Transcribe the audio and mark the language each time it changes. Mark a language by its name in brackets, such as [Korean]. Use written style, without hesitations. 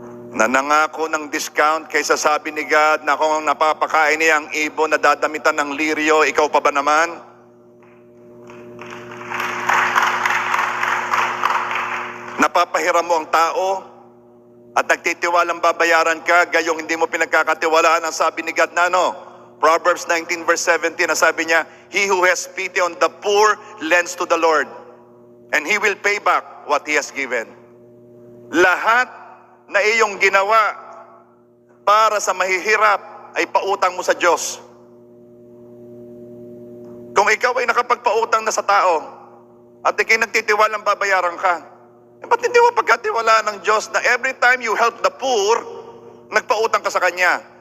[Filipino] Na nangako ng discount kaysa sabi ni God na kung napapakain niya ang ibon na dadamitan ng liryo, ikaw pa ba naman? Napapahiram mo ang tao at nagtitiwalang babayaran ka, gayong hindi mo pinagkakatiwalaan ang sabi ni God na ano? [English] Proverbs 19 verse 17, [Filipino] na sabi niya, [English] he who has pity on the poor lends to the Lord, and He will pay back what He has given. [Filipino] Lahat na iyong ginawa para sa mahihirap ay pautang mo sa Diyos. Kung ikaw ay nakapagpautang na sa tao at ikay nagtitiwalang babayaran ka, ba't hindi mo pagkatiwalaan ng Diyos na [English] every time you help the poor, [Filipino] nagpautang ka sa Kanya?